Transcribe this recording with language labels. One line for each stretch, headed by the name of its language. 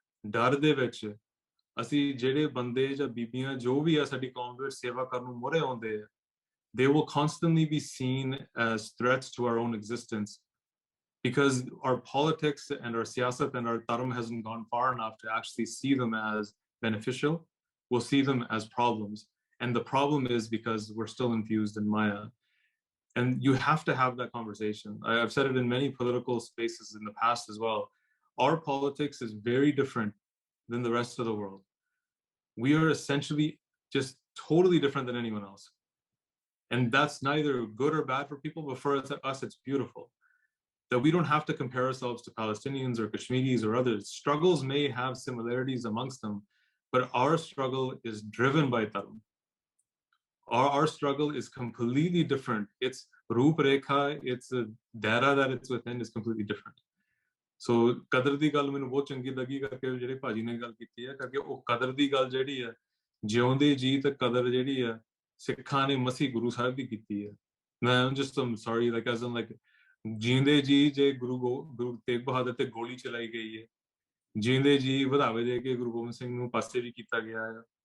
Punjabi: ਡਰ ਦੇ ਵਿੱਚ ਅਸੀਂ ਜਿਹੜੇ ਬੰਦੇ ਜਾਂ ਬੀਬੀਆਂ ਜੋ ਵੀ ਆ ਸਾਡੀ ਕੌਮ ਦੇ ਵਿੱਚ ਸੇਵਾ ਕਰਨ ਨੂੰ ਮੋਹਰੇ ਆਉਂਦੇ ਆ
English: they will constantly be seen as threats to our own existence because our politics and our siyasat and our dharma hasn't gone far enough to actually see them as beneficial. We'll see them as problems. And the problem is because we're still infused in Maya. And you have to have that conversation. I've said it in many political spaces in the past as well. Our politics is very different than the rest of the world. We are essentially just totally different than anyone else. And that's neither good or bad for people, but for us, it's beautiful. That we don't have to compare ourselves to Palestinians or Kashmiris or others. Struggles may have similarities amongst them, but our struggle is driven by dharma. Our struggle is completely different. Its roop rekha, its daira that it's within is completely different.
Punjabi: So ਕਦਰ ਦੀ ਗੱਲ ਮੈਨੂੰ ਬਹੁਤ ਚੰਗੀ ਲੱਗੀ ਕਰਕੇ ਜਿਹੜੇ ਭਾਜੀ ਨੇ ਗੱਲ ਕੀਤੀ ਹੈ ਕਰਕੇ ਉਹ ਕਦਰ ਦੀ ਗੱਲ ਜਿਹੜੀ ਹੈ ਜਿਉਂਦੇ ਜੀ ਤੇ ਕਦਰ ਜਿਹੜੀ ਹੈ ਸਿੱਖਾਂ ਨੇ ਮਸੀਹ ਗੁਰੂ ਸਾਹਿਬ ਦੀ ਕੀਤੀ ਹੈ ਮੈਂ
English: just I'm sorry like as in like
Punjabi: ਜਿਉਂਦੇ ਜੀ ਜੇ ਗੁਰੂ ਤੇਗ ਬਹਾਦਰ ਤੇ ਗੋਲੀ ਚਲਾਈ ਗਈ ਹੈ ਜਿਉਂਦੇ ਜੀ ਵਧਾਵੇ ਦੇ ਕੇ ਗੁਰੂ ਗੋਬਿੰਦ ਸਿੰਘ ਨੂੰ ਪਾਸੇ ਵੀ ਕੀਤਾ ਗਿਆ ਹੈ